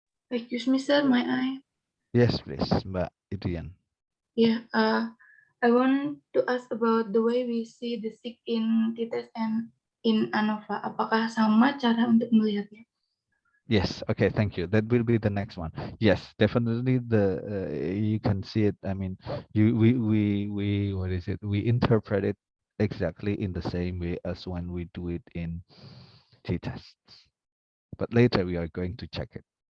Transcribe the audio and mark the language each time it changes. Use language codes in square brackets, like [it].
[en] Excuse me, sir, may I? Yes, please, Mbak Idian. Yeah, I want to ask about the way we see the SIG in TITES and in ANOVA. [id] Apakah sama cara untuk melihatnya? [en] Yes. Okay. Thank you. That will be the next one. Yes, definitely. You can see it. I mean, we what is it? We interpret it exactly in the same way as when we do it in t-tests. But later we are going to check it.